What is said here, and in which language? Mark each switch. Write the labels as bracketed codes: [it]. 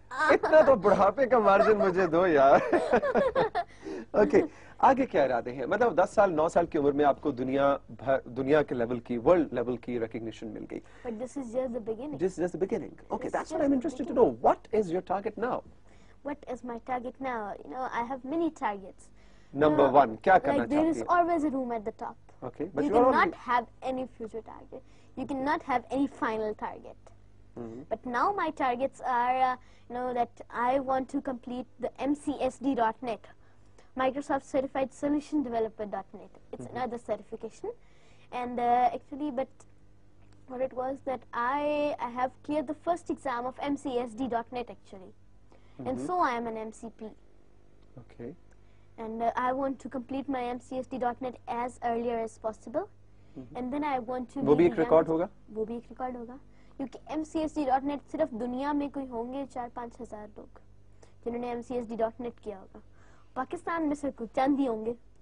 [ur] اتنا تو بڑھاپے کا مارجن مجھے دو یار. [en] okay, [ur] آگے کیا ارادے ہیں؟ مطلب 10 سال 9 سال کی عمر میں آپ کو دنیا کے لیول کی, ورلڈ لیول کی ریکگنیشن مل گئی. [en] But this is just the beginning. This is just the beginning. Okay, that's what I'm interested to know. What is your target now? What is my target now? I have many targets. Number 1, [ur] کیا کرنا چاہتی ہیں؟ [en] There is always a room at the top. Okay, but you cannot have any future target. You cannot have any final target. But now my targets are, that I want to complete the MCSD.net, Microsoft Certified Solution Developer.net. It's another certification. And actually, but what it was that I have cleared the first exam of MCSD.net actually. And so I am an MCP. Okay. And I want to complete my MCSD.net as earlier as possible. And then I want to... [ur] وہ بھی ایک record ہوگا؟ وہ بھی ایک record ہوگا. کیونکہ MCSD.net صرف دنیا میں کوئی ہوں گے 4-5 ہزار لوگ جنہوں نے MCSD.net کیا ہوگا. پاکستان میں صرف چند ہی ہوں گے.